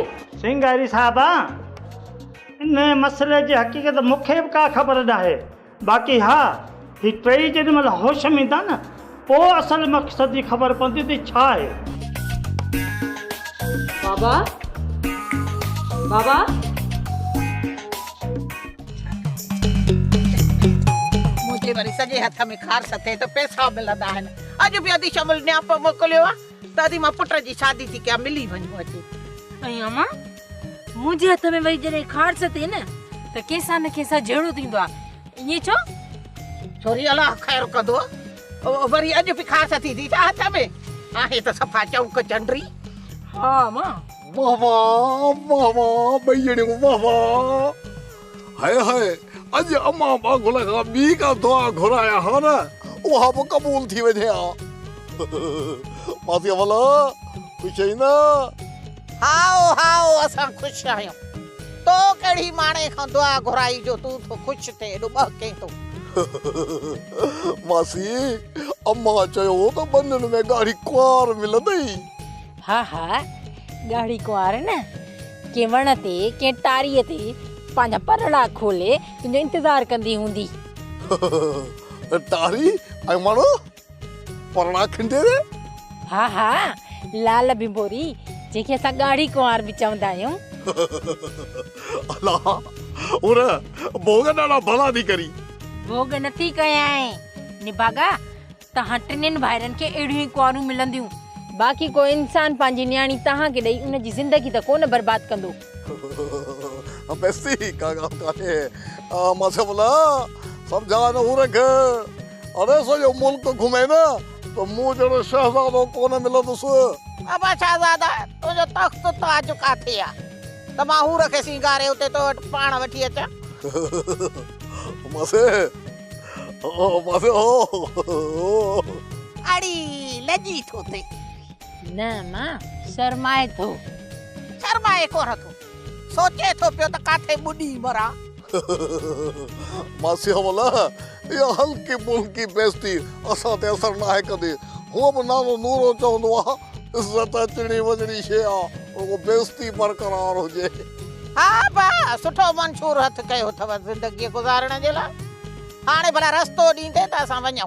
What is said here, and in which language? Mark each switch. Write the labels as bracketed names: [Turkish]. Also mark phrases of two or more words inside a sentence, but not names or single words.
[Sindhi] सिंगारी साहबा इन मसले जी हकीकत मूंखे बि का ख़बर न आहे बाक़ी हा ही टई जेॾी महिल होश में ईंदा न पोइ असल मक़सद जी ख़बर पवंदी त छा आहे बाबा बाबा मुझे वरी सॼे हथ में खार सथे तो पैसा मिलंदा आहिनि अॼु बि अधी शमल न्याप मोकिलियो आहे त अधी मां पुट जी शादी थी कयां मिली वञो अचे ऐं अम्मा मुंहिंजे हथ में वरी जॾहिं खारस थिए न त कंहिंसां न कंहिंसां जहिड़ो थींदो आहे ईअं छो छोरी अलाह ख़ैर कंदो वरी अॼु बि खारस थी छा हथ में आहे त सफ़ा चौंक चंडरी हा मां वाह वाह वाह भईड़ियूं वाह वाह हाय हाय अॼु अम्मा बागुल खां ॿी का दुआ घुराया हा न उहा बि क़बूल थी वञे हा मासी वाला ख़ुशि आई न हाओ हाओ असां ख़ुशि आहियूं तो कहिड़ी माणे खां दुआ घुराई जो तूं तो ख़ुशि थिए एॾो ॿ कंहिं तो मासी अम्मा चयो त बंधन में गाड़ी कुआर मिलंदई। हा हा गाड़ी कुआर न के वण ते के टारीअ ते पंहिंजा परड़ा खोले तुंहिंजो इंतज़ार कंदी हूंदी। टारी ऐं वण परड़ा खिंडे रे? हा हा लाल बिंबोरी जंहिंखे असां गाड़ी कुआर बि चवंदा आहियूं। अला उर भोग ॾाढा भला थी करी। भोग नथी कयां निभागा तव्हां टिनिनि भाइरनि खे अहिड़ियूं ई कुआरूं मिलंदियूं। बाक़ी को इंसान पंहिंजी न्याणी तव्हांखे ॾेई उनजी ज़िंदगी त कोन बर्बाद कंदो। बेस्ती का काहे मां बोला समझा न उर के अरे सो मुल्क घुमे न तो मुंह जहिड़ो शहज़ादो कोन मिलंदुसि। अबा शहज़ादा तुंहिंजो तख़्त ताज काथे आहे त मां हूर खे सिंगारे उते तो वटि पाण वठी अचां। मासे मासे अड़ी लजी थो थे। न मां शर्माए थो। शर्माए कोन थो सोचे थो पियो त काथे बुॾी मरा। मासी बोला [Urdu] ये हल्की फुल्की [Sindhi] बेस्ती असां ते असर न आहे कंदी। हूअ बि नालो नूरो चवंदो आहे इज़त अचणी वञणी शइ आहे उहो बेस्ती बरक़रार हुजे। हा बा सुठो मंशूर हथ कयो अथव ज़िंदगी गुज़ारण जे लाइ। हाणे भला रस्तो ॾींदे त असां वञूं।